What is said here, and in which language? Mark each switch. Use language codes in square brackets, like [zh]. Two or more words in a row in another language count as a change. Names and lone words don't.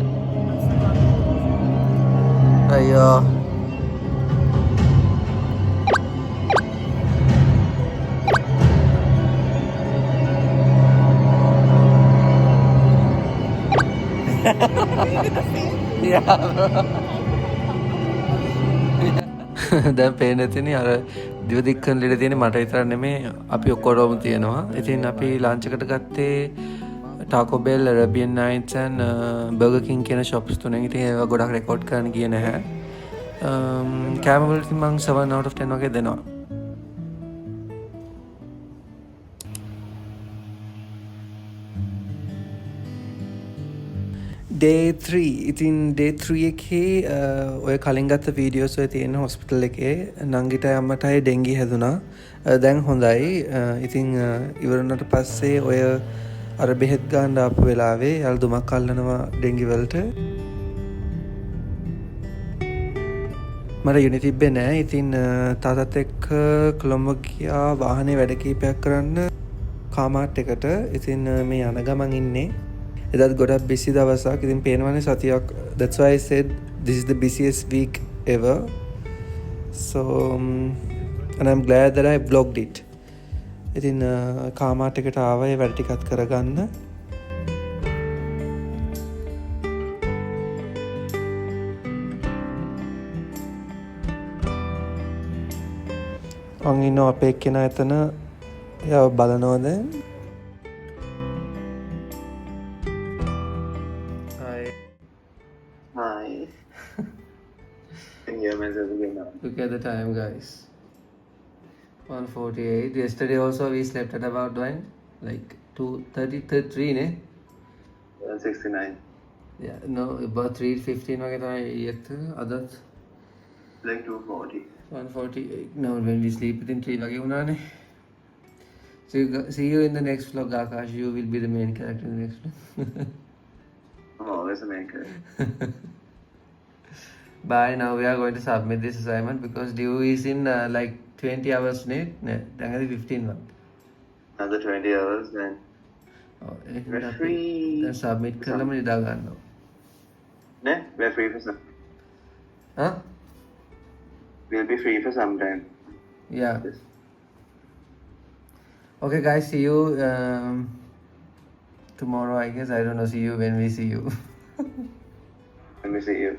[en] Ayyo. Yeah, bro. [si] දැන් පේන්න තියෙන්නේ අර දිව දික්කන ලෙඩ තියෙන්නේ මට විතරක් නෙමෙයි අපි ඔක්කොටම තියෙනවා. ඉතින් අපි ලන්ච් එකට ගත්තේ Taco Bell, Arabian Nights and Burger King කියන shops තුනෙන්. ඉතින් ඒවා ගොඩක් රෙකෝඩ් කරන්න ගියේ නැහැ. කැම වලට මම [en] 7 out of 10 [si] වගේ දෙනවා. Day 3 ඉතින් day 3 එකේ ඔය කලින් ගත්ත වීඩියෝස් ඔය තියෙන හොස්පිටල් එකේ නංගිට අම්මටයි ඩෙන්ගි හැදුනා. දැන් හොඳයි. ඉතින් ඉවර වුණාට පස්සේ ඔය අර බෙහෙත් ගන්න ආපු වෙලාවේ යල්දුමක් අල්ලනවා ඩෙන්ගි වලට. මට යුනි තිබ්බේ නෑ. ඉතින් තාතත් එක්ක කොළඹ ගියා වාහනේ වැඩ කීපයක් කරන්න කාමාට් එකට. ඉතින් මේ යන ගමන් ඉන්නේ. එදත් ගොඩක් busy දවසක්. ඉතින් පේනවනේ සතියක්. [en] That's why I said this is the busiest week ever. So and I'm glad that I vlogged it. ඉතින් කාමාට් එකට ආවා ඒ වැඩ ටිකත් කරගන්න. මං ඉන්නවා අපේ එක්කෙනා එතන. එයා බලනවා දැන්. Hi. Can you hear myself again now? Look at the time, guys. 1:48. Yesterday also we slept at about when? Like 2:33, ne? 69. Yeah, no, about 3:15 [si] වගේ තමයි ඊයේත් අදත් [en] Like 240. 1:48. No, when we sleep within 3 [si] වගේ වුණානේ. [en] So see you in the next vlog, Akash. You will be the main character in the next vlog. I'm always a main character. Bye. Now we are going to submit this assignment because due is in like 20 hours. Ne, 15 one. Another 20 hours, then we're free. [si] Then submit කරලම නිදා ගන්නවා. [en] Ne? We're free for some. Huh? We'll be free for some time. Yeah. Yes. Okay, guys. See you tomorrow. I guess I don't know. See you when we see you. Let me see you.